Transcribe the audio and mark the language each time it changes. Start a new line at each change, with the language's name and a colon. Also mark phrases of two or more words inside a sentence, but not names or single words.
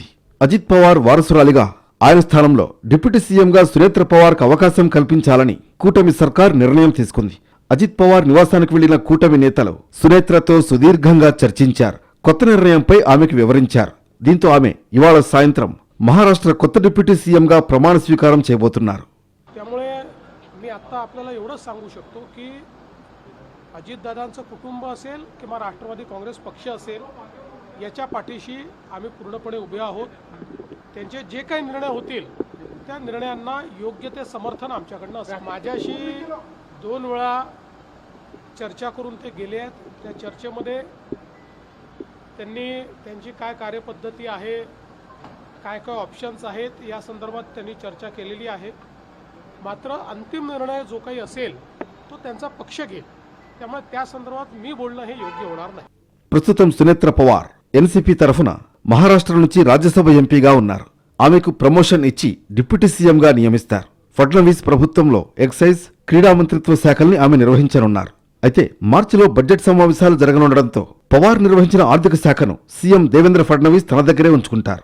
Telugu: అజిత్ పవార్ వారసురాలిగా ఆయన స్థానంలో డిప్యూటీ సీఎంగా సునేత్ర పవార్కు అవకాశం కల్పించాలని కూటమి సర్కార్ నిర్ణయం తీసుకుంది. అజిత్ పవార్ నివాసానికి వెళ్లిన కూటమి నేతలు సునేత్రతో సుదీర్ఘంగా చర్చించారు. కొత్త నిర్ణయంపై ఆమెకు వివరించారు. దీంతో ఆమె ఇవాళ సాయంత్రం మహారాష్ట్ర కొత్త డిప్యూటీ సీఎంగా ప్రమాణ స్వీకారం చేయబోతున్నారు.
Marathi: त्यामुळे मी आता आपल्याला एवढंच सांगू शकतो की अजितदादांचं कुटुंब असेल किंवा राष्ट्रवादी काँग्रेस पक्ष असेल याच्या पाठीशी आम्ही पूर्णपणे उभे आहोत. त्यांचे जे काही निर्णय होतील त्या निर्णयांना योग्य ते समर्थन आमच्याकडनं असेल. माझ्याशी 2 वेळा चर्चा करून ते गेले आहेत. त्या चर्चेमध्ये त्यांनी त्यांची काय कार्यपद्धती आहे, काय काय ऑप्शन्स आहेत या संदर्भात त्यांनी चर्चा केलेली आहे. मात्र अंतिम निर्णय जो काही असेल तो त्यांचा पक्ष घेईल. त्यामुळे त्या संदर्भात मी बोलणं हे योग्य होणार नाही.
Telugu: ప్రస్తుతం సునేత్ర పవార్ ఎన్సీపీ తరఫున మహారాష్ట్ర నుంచి రాజ్యసభ ఎంపీగా ఉన్నారు. ఆమెకు ప్రమోషన్ ఇచ్చి డిప్యూటీ సీఎంగా నియమిస్తారు. ఫడ్నవీస్ ప్రభుత్వంలో ఎక్సైజ్, క్రీడా మంత్రిత్వ శాఖల్ని ఆమె నిర్వహించనున్నారు. అయితే మార్చిలో బడ్జెట్ సమావేశాలు జరగనుండడంతో పవార్ నిర్వహించిన ఆర్థిక శాఖను సీఎం దేవేంద్ర ఫడ్నవీస్ తన దగ్గరే ఉంచుకుంటారు.